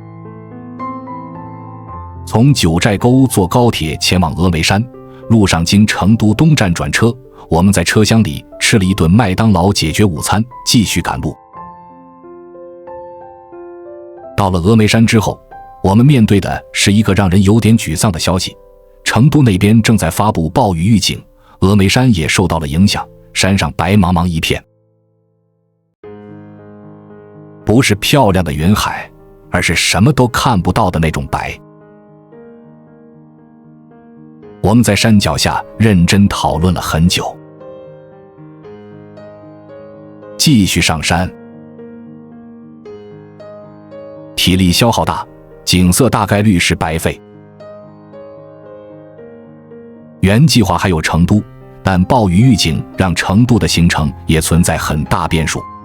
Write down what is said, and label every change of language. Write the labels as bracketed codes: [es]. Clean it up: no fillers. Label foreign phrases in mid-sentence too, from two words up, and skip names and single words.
[zh] 從九寨溝坐高鐵前往峨眉山，路上經成都東站轉車，我們在車廂裡吃了一頓麥當勞解決午餐，繼續趕路。到了峨眉山之後，我們面對的是一個讓人有點沮喪的消息：成都那邊正在發布暴雨預警，峨眉山也受到了影響，山上白茫茫一片，不是漂亮的雲海，而是什麼都看不到的那種白。我們在山腳下認真討論了很久，繼續上山。體力消耗大，景色大概率是白費。原計劃還有成都，但暴雨預警讓成都的行程也存在很大變數。